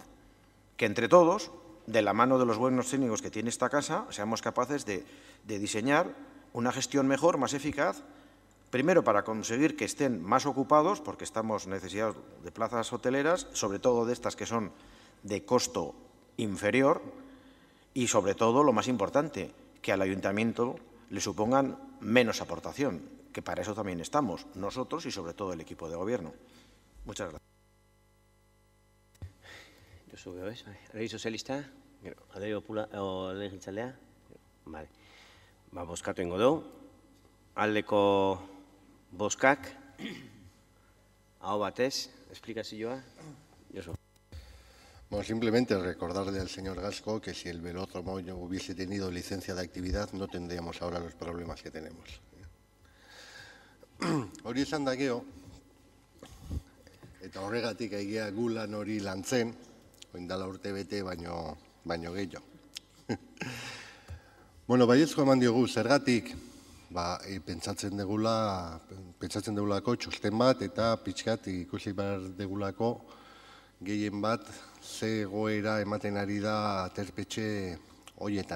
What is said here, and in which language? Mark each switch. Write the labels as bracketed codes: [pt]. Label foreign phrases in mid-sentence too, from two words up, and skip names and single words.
[es] Que entre todos, de la mano de los buenos técnicos que tiene esta casa, seamos capaces de diseñar una gestión mejor, más eficaz, primero para conseguir que estén más ocupados, porque estamos necesitados de plazas hoteleras, sobre todo de estas que son de costo inferior, y sobre todo, lo más importante, que al ayuntamiento le supongan menos aportación, que para eso también estamos, nosotros y sobre todo el equipo de gobierno. Muchas gracias. [eu] Alderdi Sozialista, Alderdi Jeltzalea, vale. Bozkatu egingo dugu. Aldeko bozkak, Aho batez, esplikazioa. Josu. [es] Bueno, simplemente recordarle al señor Gasco que si el velódromo hubiese tenido licencia de actividad no tendríamos ahora los problemas que tenemos. [eu] Hori esan da gero, eta horregatik egia gulan hori lantzen, oindala urte bete baino gehiago. Bueno, baiezko eman diogu, zergatik, pentsatzen degulako txosten bat eta pixkat ikusi behar degulako gehien bat ze egoera ematen ari da aterpetxe horietan.